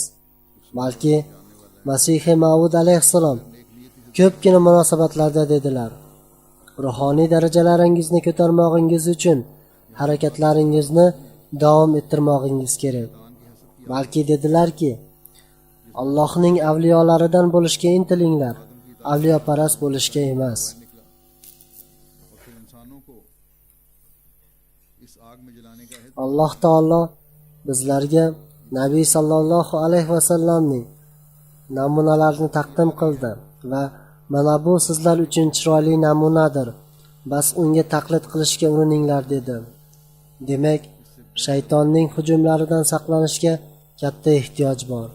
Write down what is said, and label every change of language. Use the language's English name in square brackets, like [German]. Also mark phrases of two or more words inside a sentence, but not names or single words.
[Uzbek] Balki Masih Mavud alayhissalom ko'pgina munosabatlarda dedilar: ruhoniy darajalaringizni ko'tarmoqingiz uchun harakatlaringizni davom ettirmoqingiz kerak. Balki dedilarki, Allohning avliyolaridan bo'lishga intilinglar, avliyoparast bo'lishga emas. [Urdu] اور پھر انسانوں کو اس آگ میں جلانے کا ہے. [Uzbek] Alloh taolo bizlarga Nabiy [Arabic] صلى الله عليه وسلم [Uzbek] namunalarini taqdim qildi va mana bu sizlar uchun chiroyli namunadir. Bas unga taqlid qilishga urininglar dedi. Demak, shaytonning hujumlaridan saqlanishga katta ehtiyoj bor.